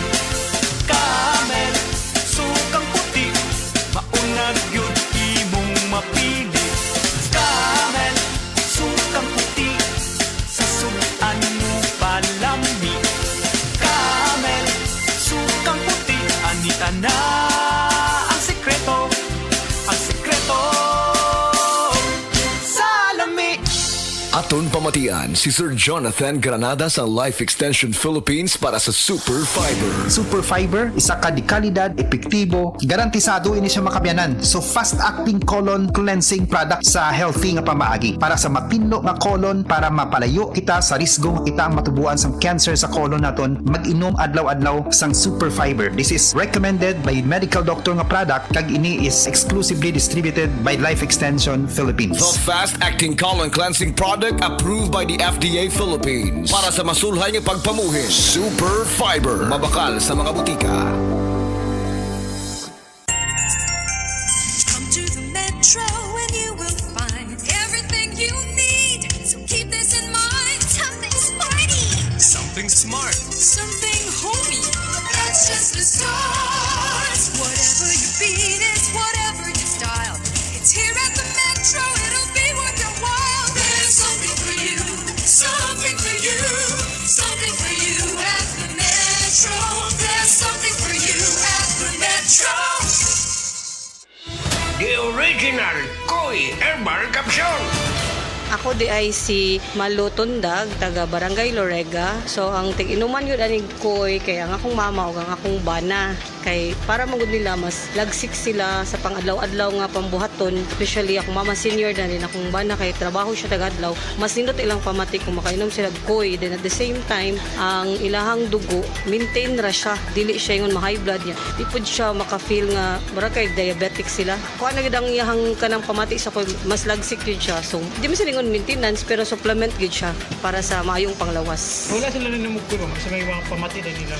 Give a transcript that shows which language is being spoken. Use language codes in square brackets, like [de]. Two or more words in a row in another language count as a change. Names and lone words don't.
[ceb] Camel, sukang puti, maunag yun imong mapili. Camel, sukang puti, sasuan mo palami. Camel, sukang puti, anita na ang sekreto, [hil] Aton pamatian si Sir Jonathan Granada sa Life Extension Philippines para sa Super Fiber. Super Fiber, isa ka di kalidad, epektibo, garantisado ini siya makabiyanan. So [en] fast-acting colon cleansing product [hil] sa healthy nga pamaagi para sa mapinlo nga colon para mapalayo kita sa risgo kita matubuan sa cancer sa colon naton. Mag-inom adlaw-adlaw sang Super Fiber. This is recommended by medical doctor nga product kag ini is exclusively distributed by Life Extension Philippines. The fast-acting colon cleansing product approved by the FDA Philippines para sa masulhay ng pagpamuhin. Super Fiber. Mabakal sa mga butika. [en] Come to the Metro and you will find everything you need. So keep this in mind. Something sporty. something smart. Something homey. That's just the start. Whatever your beat is, whatever your style. It's here at the Metro. It'll be worth your while. There's something for you. Something for you. Something for you at the Metro. There's something for you at the Metro. The original Koi Herbal Capsule. [ceb] Ako di ay si Malu Tundag, taga Barangay Lorega. So ang tig-inuman yun aning koy kay ang akong mama o ang akong bana. Kay para magud nila mas lagsik sila sa pang-adlaw-adlaw nga pambuhaton. Especially akong mama senior na din akong bana kay trabaho siya taga-adlaw. Mas nindot ilang pamatik kung makainom sila koy. Then at the same time, ang ilahang dugo, maintain ra siya. Dili siya yung ma-high blood niya. Di pud siya maka-feel nga mura kay diabetic sila. Kuha na gid ang iyahang kanang pamati sa koy, mas lagsik yun siya. So di mo sila maintenance pero supplement gid siya para sa maayong panglawas. Wala sila na namugkuro sa may mga pamati na nila.